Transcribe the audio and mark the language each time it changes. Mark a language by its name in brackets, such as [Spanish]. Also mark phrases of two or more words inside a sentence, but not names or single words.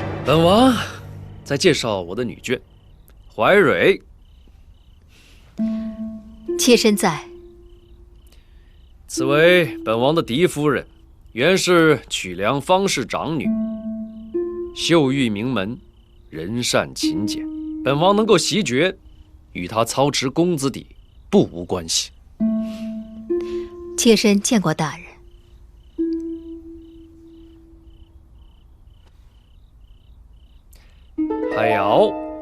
[Chinese] 本王再介紹我的女眷，懷蕊。妾身在。此為本王的嫡夫人，原是曲梁方氏長女，秀玉名門，人善勤儉。本王能夠襲爵，與她操持公子邸不無關係。妾身見過大人。海瑤，